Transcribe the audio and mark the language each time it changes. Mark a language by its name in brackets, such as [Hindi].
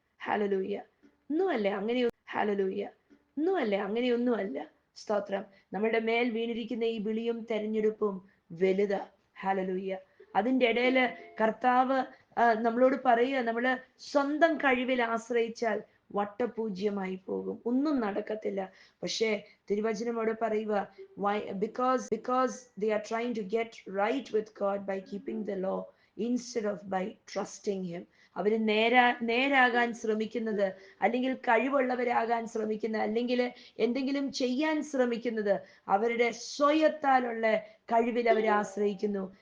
[Malayalam] Hallelujah. ഒന്നുമല്ല അങ്ങനെയൊന്നും. Hallelujah. ഒന്നുമല്ല അങ്ങനെയൊന്നുമല്ല. സ്തോത്രം. നമ്മുടെ മേൽ വീണിരിക്കുന്ന ഈ വിളിയും തെരഞ്ഞെടുപ്പും വലുതാ. ഹല്ലേലൂയ. അതിൻ്റെ ഇടയില് കർത്താവ് നമ്മളോട് പറയുക, നമ്മള് സ്വന്തം കഴിവിൽ ആശ്രയിച്ചാൽ വട്ടപൂജ്യമായി പോകും, ഒന്നും നടക്കത്തില്ല. പക്ഷേ തിരുവചനമോട് പറയുക, [English] because they are trying to get right with God by keeping the law instead of by trusting him. [Malayalam] അവര് നേരാകാൻ ശ്രമിക്കുന്നത്, അല്ലെങ്കിൽ കഴിവുള്ളവരാകാൻ ശ്രമിക്കുന്നത്, അല്ലെങ്കിൽ എന്തെങ്കിലും ചെയ്യാൻ ശ്രമിക്കുന്നത് അവരുടെ സ്വയത്താലുള്ള കഴിവിൽ അവർ ആശ്രയിക്കുന്നു.